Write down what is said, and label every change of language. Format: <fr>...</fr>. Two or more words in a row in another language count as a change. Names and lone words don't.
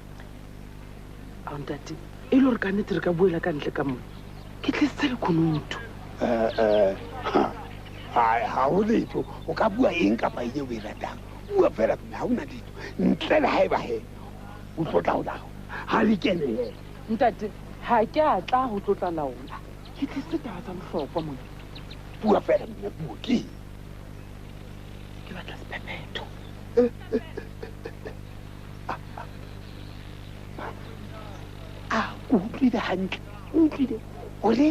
<tn>aontate e le gore ka nnete re ka buela ka ntle ka mone ke tlisitse lekgonotho ga go letho o ka bua eng kapa eng e o e ratang bua fela mme ga o na letho ntle le ga e bage o tlotla go lago ga le kenele ntate ga ke a tla go tlotla laola ke tlisitse taba tsa botlhokwa mone bua fela mme bua ke ke batla sephephetho o utlwile gantle o utlwile gore</tn>